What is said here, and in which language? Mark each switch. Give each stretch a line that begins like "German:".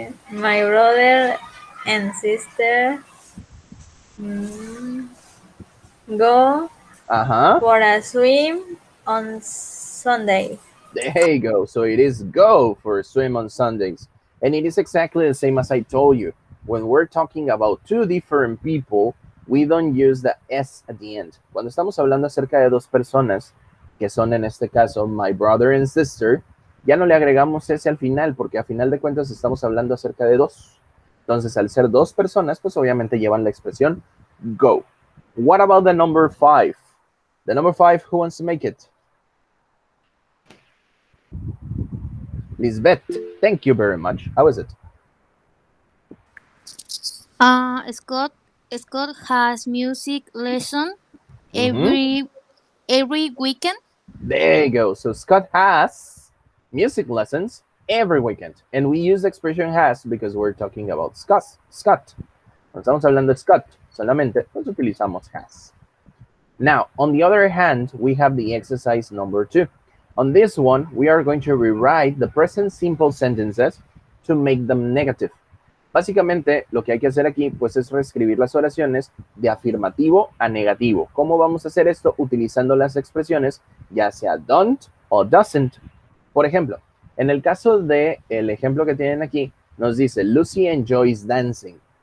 English: My brother and sister go for a swim on Sunday. There you go. So it is go for a swim on Sundays. And it is exactly the same as I told you. When we're talking about two different people, we don't use the S at the end.
Spanish: Cuando estamos hablando acerca de dos personas, que son en este caso
English: my brother and sister,
Spanish: ya no le agregamos S al final, porque a final de cuentas estamos hablando acerca de dos. Entonces, al ser dos personas, pues obviamente llevan la expresión go.
English: What about the number 5? The number 5, who wants to make it? Lisbeth, thank you very much. How is it? Scott has music lesson every weekend. There you go. So Scott has music lessons every weekend. And we use the expression has because we're talking about Scott.
Spanish: Cuando estamos hablando de Scott, solamente pues utilizamos has.
English: Now, on the other hand, we have the exercise number 2. On this one, we are going to rewrite the present simple sentences to make them negative.
Spanish: Básicamente, lo que hay que hacer aquí, pues, es reescribir las oraciones de afirmativo a negativo. ¿Cómo vamos a hacer esto? Utilizando las expresiones, ya sea don't o doesn't. Por ejemplo, en el caso del ejemplo que tienen aquí, nos dice,
English: Lucy enjoys dancing.